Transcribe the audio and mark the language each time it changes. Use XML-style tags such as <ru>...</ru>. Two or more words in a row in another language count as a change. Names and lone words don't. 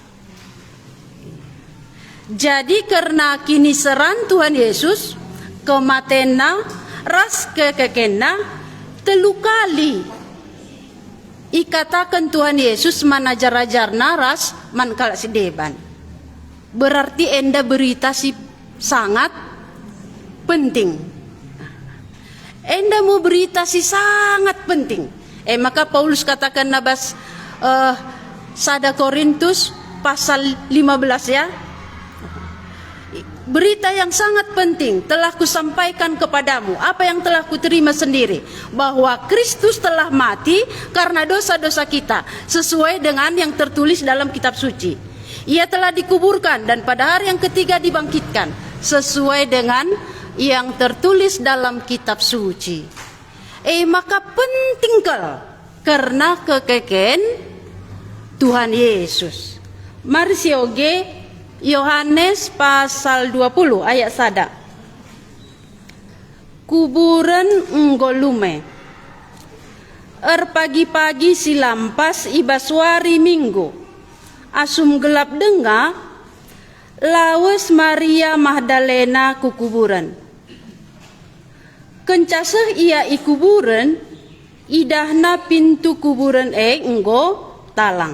<btx>Jadi karena kini seran Tuhan Yesus kematena ras kekekena telu kali ikatakan Tuhan Yesus manajar-ajarna ras man kala si deban. Berarti enda berita si</btx> <id>sangat penting.</id> <btx>Enda mau berita si</btx> <id>sangat penting.</id> <btx>Maka Paulus katakan nabas 1 Korintus pasal 15 ya.</btx> <id>Berita yang sangat penting telah kusampaikan kepadamu, apa yang telah kuterima sendiri, bahwa Kristus telah mati karena dosa-dosa kita, sesuai dengan yang tertulis dalam kitab suci. Ia telah dikuburkan dan pada hari yang ketiga dibangkitkan, sesuai dengan yang tertulis dalam kitab suci.</id> <btx>Maka penting karena kekeken Tuhan Yesus. Mari sioge Yohanes pasal 20 ayat 1. Kuburan nggolume. Pagi-pagi silampas ibaswari minggu. Asum gelap denga. Lawes Maria Magdalena ku kuburan. Kencaseh ia ikuburan. Idahna pintu kuburan enggo talang.</btx>